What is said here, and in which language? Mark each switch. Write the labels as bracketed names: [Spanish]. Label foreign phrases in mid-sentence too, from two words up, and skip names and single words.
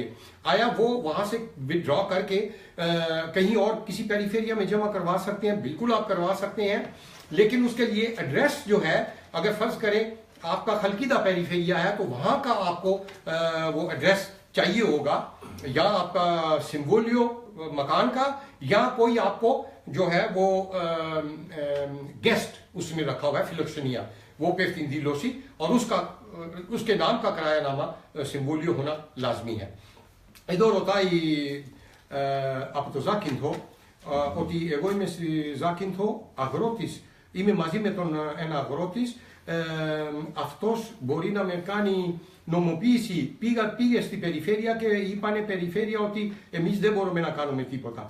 [Hindi] आया वो वहां से विथड्रॉ करके कहीं और किसी पेरिफेरिया में जमा करवा सकते हैं, बिल्कुल आप करवा सकते हैं, लेकिन उसके लिए एड्रेस जो है, अगर फर्ज करें आपका खलकीदा पेरिफेरिया है तो वहां का आपको वो एड्रेस चाहिए होगा, या आपका सिम्बोलियो मकान का, या कोई आपको जो है वो गेस्ट उसमें रखा हुआ है फिलोक्सेनिया, वो [Greek] υπεύθυνη δήλωση, [Hindi] और उसके नाम का किरायानामा सिम्बोलियो होना लाजमी है. [Greek] Εδώ ρωτάει από το Ζάκυνθο ότι εγώ είμαι στη Ζάκυνθο αγρότης, είμαι μαζί με τον ένα αγρότης, αυτός μπορεί να με κάνει νομοποίηση. Πήγε στην περιφέρεια και είπανε περιφέρεια ότι εμείς δεν μπορούμε να κάνουμε τίποτα.